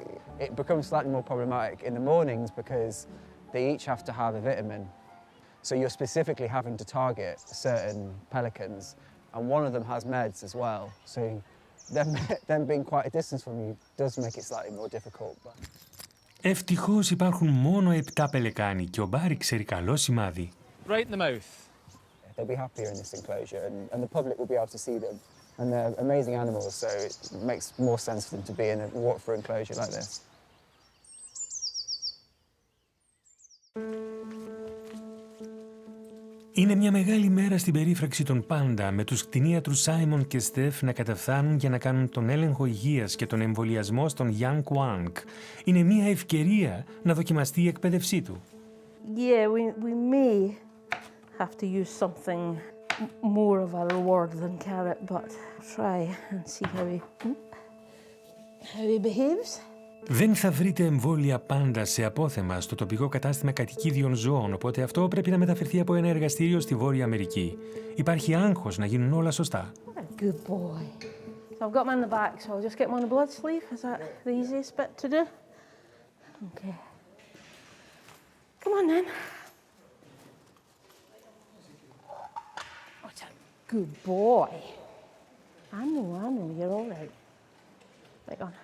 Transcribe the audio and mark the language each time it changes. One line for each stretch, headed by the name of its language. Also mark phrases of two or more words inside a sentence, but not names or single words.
English: It becomes slightly more problematic in the mornings because they each have to have a vitamin. So you're specifically having to target certain pelicans, and one of them has meds as well. So them being quite a distance from you does make it slightly more difficult.
Greek: Ευτυχώς υπάρχουν μόνο 7 πελεκάνοι και ο Μπάρι ξέρει καλό σημάδι.
English: Right in the mouth. They'll be happier in this enclosure and the public will be able to see them. And they're amazing animals, so it makes more sense for them to be in a water-free enclosure like this.
Greek: Είναι μια μεγάλη μέρα στην περίφραξη των Πάντα, με τους κτηνίατρους Σάιμον και Στεφ να καταφθάνουν για να κάνουν τον έλεγχο υγείας και τον εμβολιασμό στον Γιάνγκ Ουάνγκ. Είναι μια ευκαιρία να δοκιμαστεί η εκπαίδευσή του.
English: Yeah, we may have to use something more of a reward than carrot, but try and see how he behaves.
Greek: Δεν θα βρείτε εμβόλια πάντα σε απόθεμα στο τοπικό κατάστημα κατοικίδιων ζώων, οπότε αυτό πρέπει να μεταφερθεί από ένα εργαστήριο στη Βόρεια Αμερική. Υπάρχει άγχος να γίνουν όλα σωστά.
English: Good boy. So I've got him in the back, so I'll just get him on the blood sleeve. Is that the easiest bit to do? Okay. Come on then. What a good boy. I know, you're all right. Right on.